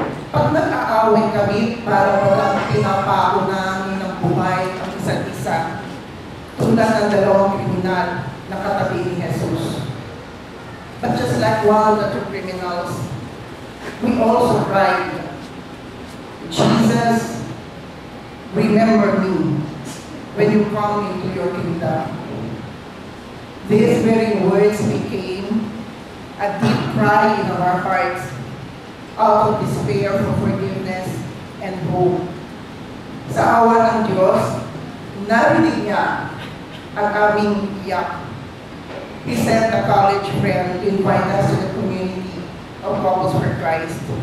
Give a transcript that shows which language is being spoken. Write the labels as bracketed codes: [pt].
[tl] Pag nag-aaway kami para walang pinapako namin ng buhay ang isa't isa, tulad ng dalawang kriminal na katabi ni Jesus. [en] But just like one of the two criminals, we also cried, Jesus, remember me when you come into your kingdom. These very words became a deep cry in our hearts out of despair for forgiveness and hope. [tl] Sa awa ng Diyos, narinig niya ang aming iyak. [en] He sent a college friend to invite us to the community of Couples for Christ.